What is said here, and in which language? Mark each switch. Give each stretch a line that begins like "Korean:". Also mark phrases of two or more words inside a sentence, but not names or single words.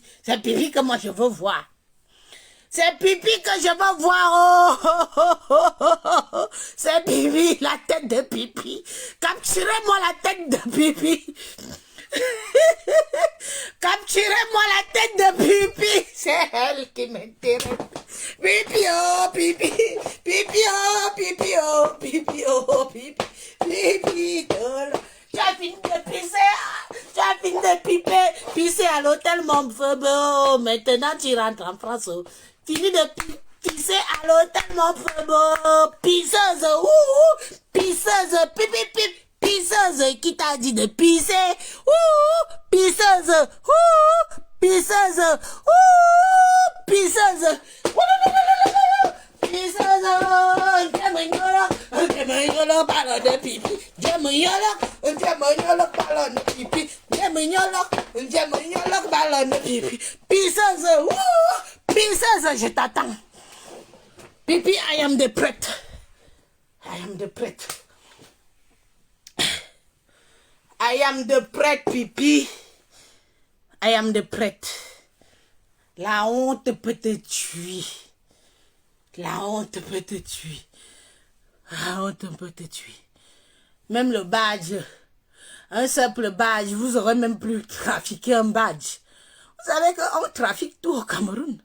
French: C'est pipi que moi je veux voir. C'est pipi que je veux voir. Oh. C'est pipi, la tête de pipi. Capturez-moi la tête de pipi. Capturez-moi la tête de pipi. C'est elle qui m'intéresse. Pipi, oh, pipi. Pipi, oh, pipi, oh, pipi, oh, pipi. Pipi, oh. Tu as fini de pisser. Tu as fini de piper. Pisser à l'hôtel Montfaubourg. Maintenant, tu rentres en France. Fini de pisser à l'hôtel Montfaubourg. Pisseuse. Pisseuse. Pipi, pipi. Pisseuse qui t'a dit de pisser. Pisseuse. Pisseuse. Pisseuse. Djemonyolo ballon de pipi. Djemonyolo ballon de pipi. Djemonyolo ballon de pipi. Pisseuse. Pisseuse, je t'attends. Pipi,
English: I am the prêtre. I am the prêtre. I am the prêtre, pipi. I am the prêtre.
French: La honte peut te tuer. La honte peut te tuer. La honte peut te tuer. Même le badge. Un simple badge. Vous aurez même plus trafiqué un badge. Vous savez qu'on trafique tout au Cameroun.